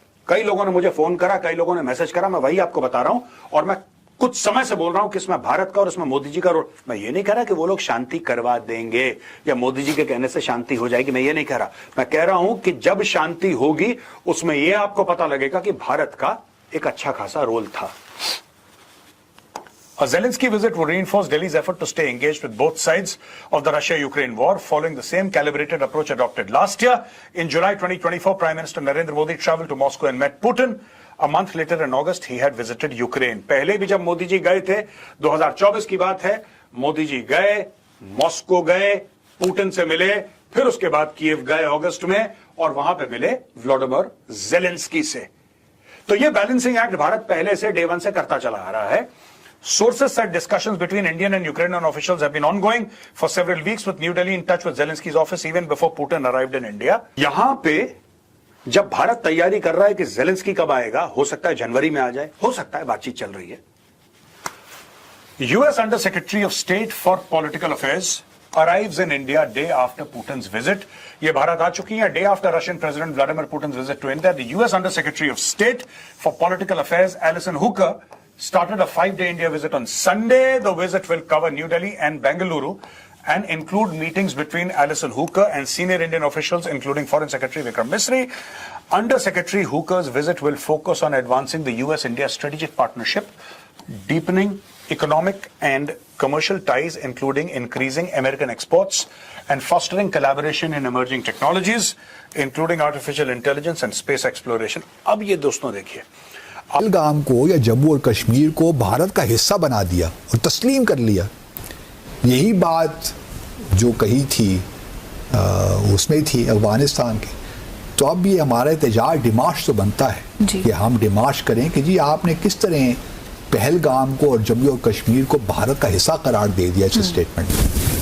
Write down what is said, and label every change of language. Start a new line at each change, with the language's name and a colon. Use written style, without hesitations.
Hindi: कई लोगों ने मुझे फोन करा, कई लोगों ने मैसेज करा, मैं वही आपको बता रहा हूं। और मैं कुछ समय से बोल रहा हूं कि इसमें भारत का और इसमें मोदी जी का रोल। मैं ये नहीं कह रहा कि वो लोग शांति करवा देंगे या मोदी जी के कहने से शांति हो जाएगी, मैं ये नहीं कह रहा। मैं कह रहा हूं कि जब शांति होगी उसमें यह आपको पता लगेगा कि भारत का एक अच्छा खासा रोल था।
English: A Zelensky visit will reinforce Delhi's effort to stay engaged with both sides of the Russia-Ukraine war, following the same calibrated approach adopted last year. In July 2024, Prime Minister Narendra Modi traveled to Moscow and met Putin. A month later, in August, he had visited Ukraine.
Hindi: पहले भी जब मोदी जी गए थे, 2024 की बात है, मोदी जी गए, Moscow गए, पुतिन से मिले, फिर उसके बाद कीव गए अगस्त में और वहां पे मिले व्लादिमीर ज़ेलेंस्की से। तो ये बैलेंसिंग एक्ट भारत पहले से डे वन से करता चला आ रहा है।
English: Sources said discussions between Indian and Ukrainian officials have been ongoing for several weeks, with New Delhi in touch with Zelensky's office even before Putin arrived in India.
Hindi: यहां पे जब भारत तैयारी कर रहा है कि ज़ेलेंस्की कब आएगा, हो सकता है जनवरी में आ जाए, हो सकता है बातचीत चल रही है।
English: US Under Secretary of State for Political Affairs arrives in India day after Putin's visit.
Hindi: ये भारत आ चुकी है
English: day after Russian President Vladimir Putin's visit to India. The US Under Secretary of State for Political Affairs, Alison Hooker, started a 5-day India visit on Sunday. The visit will cover New Delhi and Bengaluru and include meetings between Alison Hooker and senior Indian officials, including Foreign Secretary Vikram Misri. Under Secretary Hooker's visit will focus on advancing the US-India strategic partnership, deepening economic and commercial ties, including increasing American exports and fostering collaboration in emerging technologies, including artificial intelligence and space exploration.
Hindi: अब ये दोस्तों देखिए, पहलगाम को या जम्मू और कश्मीर को भारत का हिस्सा बना दिया और तस्लीम कर लिया। यही बात जो कही थी उसमें थी अफगानिस्तान की। तो अब ये हमारा एहतजाज डिमाश तो बनता है कि हम डिमाश करें कि जी आपने किस तरह पहलगाम को और जम्मू और कश्मीर को भारत का हिस्सा करार दे दिया इस स्टेटमेंट में।